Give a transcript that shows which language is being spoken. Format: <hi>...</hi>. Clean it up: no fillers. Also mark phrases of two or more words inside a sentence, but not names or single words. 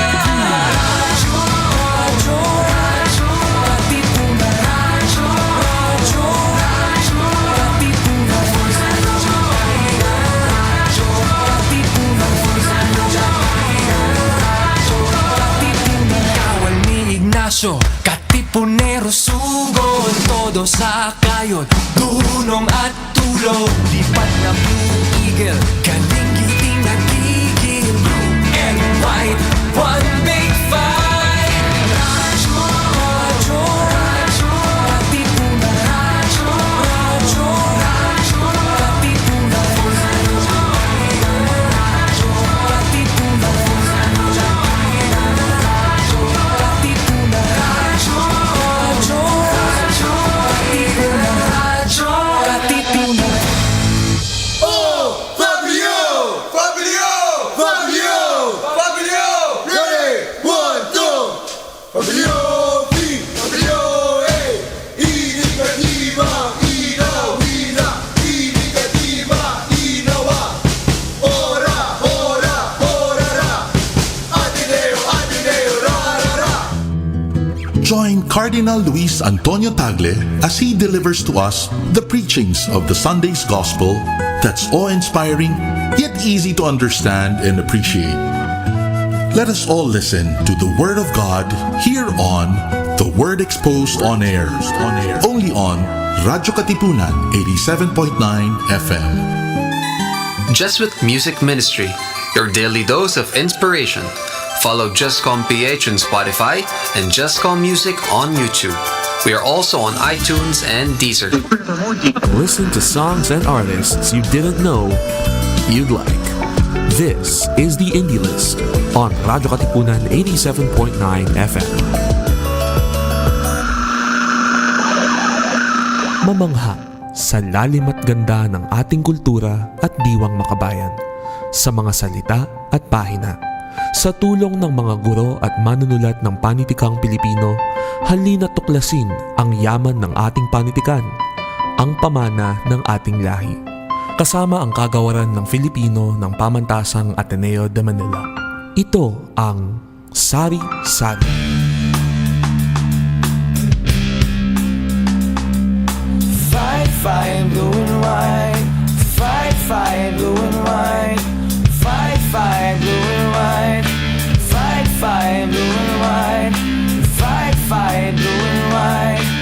<tl>Radyo, Radyo, Radyo, Katipunan, Radyo, Radyo, Radyo, Katipunan, Radyo, Katipunan, Radyo, Katipunan. Kawal ni Ignacio, Katipunero sugod, todo sa kayon, tulong at tulog. Lipat na Blue Eagle, galing giting nagigil.</tl> <en>Blue and white, one big fight.</en> <tl>Radyo, Radyo, Radyo, Katipunan, Radyo, Radyo, Radyo, Katipunan, Radyo, Katipunan, Radyo, Katipunan, Radyo, Radyo, Radyo, Katipunan.</tl> <en>Oh, Fabio! Fabio! Fabio! Fabio! Ready? 1, 2! Fabio! Fabio! Hey! Initiativa! Inawina! Initiativa! Inawa! Ora! Ora! Orara! Ateneo! Ateneo! Rarara! Join Cardinal Luis Antonio Tagle as he delivers to us the preachings of the Sunday's Gospel that's awe-inspiring, yet easy to understand and appreciate. Let us all listen to the Word of God here on The Word Exposed on Air, only on Radyo Katipunan 87.9 FM. Just with Music Ministry, your daily dose of inspiration. Follow JustCom PH on Spotify and JustCom Music on YouTube. We are also on iTunes and Deezer. Listen to songs and artists you didn't know you'd like. This is the Indie List on Radyo Katipunan 87.9 FM.</en> <tl>Mamangha sa lalim at ganda ng ating kultura at diwang makabayan, sa mga salita at pahina. Sa tulong ng mga guro at manunulat ng panitikang Pilipino, halina't tuklasin ang yaman ng ating panitikan, ang pamana ng ating lahi. Kasama ang kagawaran ng Filipino ng Pamantasang Ateneo de Manila. Ito ang Sari-Sari.</tl> <en>Fight, fight, blue and white. Fight, fight, blue and white. Fight, fight, blue and white. Fight, fight, blue and white. Fight, fight, blue and white.</en>